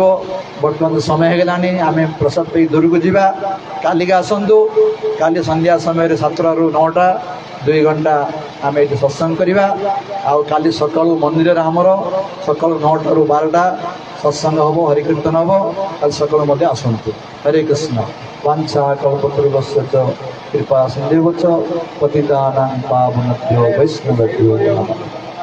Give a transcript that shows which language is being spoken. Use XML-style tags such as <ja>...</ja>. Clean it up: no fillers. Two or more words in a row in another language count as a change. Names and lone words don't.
<or>ବର୍ତ୍ତମାନ ସମୟ ହେଇଗଲାଣି, ଆମେ ପ୍ରସାଦ ପାଇ ଦୂରକୁ ଯିବା। କାଲିକି ଆସନ୍ତୁ। କାଲି ସନ୍ଧ୍ୟା ସମୟରେ 7ଟାରୁ 9ଟା 2 ଘଣ୍ଟା ଆମେ ଏଠି ସତ୍ସଙ୍ଗ କରିବା। ଆଉ କାଲି ସକାଳୁ ମନ୍ଦିରରେ ଆମର ସକାଳୁ 9ଟାରୁ 12ଟା ସତ୍ସଙ୍ଗ ହେବ, ହରିକୀର୍ତ୍ତନ ହେବ। କାଲି ସକାଳୁ ମଧ୍ୟ ଆସନ୍ତୁ। ହରେ କୃଷ୍ଣ।</or> <sa>वाञ्छा कल्पतरुभ्यश्च कृपा सिन्धुभ्यश्च पतितानां पावनेभ्यो वैष्णवेभ्यो नमः।</sa>